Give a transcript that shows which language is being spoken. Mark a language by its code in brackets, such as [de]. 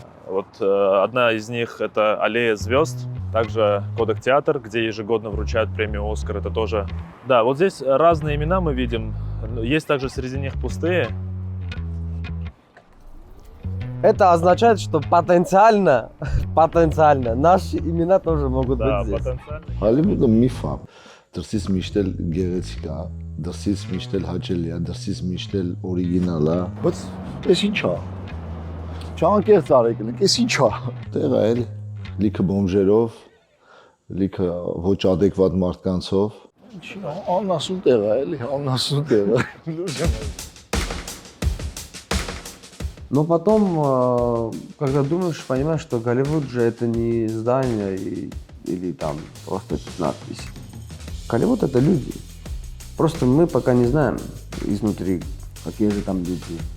[ru] Вот одна из них — это Аллея звезд, также Кодак-театр, где ежегодно вручают премию «Оскар». Это тоже... Да, вот здесь разные имена мы видим, есть также среди них пустые. Это означает, что потенциально наши имена тоже могут быть здесь. Потенциально. [hy] Հոլիվուդը միֆ է։ Դրսից միշտ էլ գեղեցիկ է, դրսից միշտ էլ հաճելի է, դրսից միշտ էլ օրիգինալ է։ Բայց էս ինչ է։ Չանկեղծ արեք, էս ինչ է։ Տեղը էլ լիքը բոմժերով, լիքը ոչ adekvat մարդկանցով։ Ինչի՞ անասուն տեղ է, էլի, անասուն տեղ է։ [ru] Но потом, когда думаешь, понимаешь, что Голливуд же это не здание или там просто надпись. Голливуд это люди. Просто мы пока не знаем изнутри, какие же там люди.